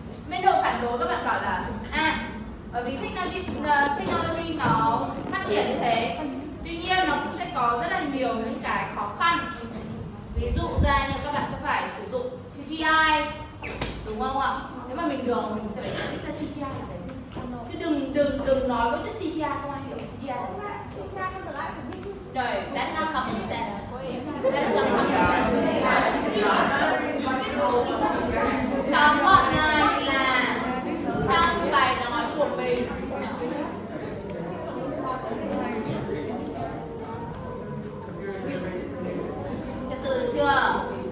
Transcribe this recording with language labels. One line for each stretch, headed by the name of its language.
Vietnamese: Bên đội phản đối các bạn bảo là bởi vì technology nó phát triển như thế, tuy nhiên nó cũng sẽ có rất là nhiều những cái khó khăn. Ví dụ ra như các bạn sẽ phải sử dụng CGI, đúng không ạ? Nếu mà mình được mình sẽ phải giải thích là CGI là cái gì. Chứ đừng nói với CGI không ai hiểu CGI là gì.
English: Rồi, that's not common sense. That's not common sense.
Vietnamese: Tóm gọn này là trong bài nói của mình, từ chưa?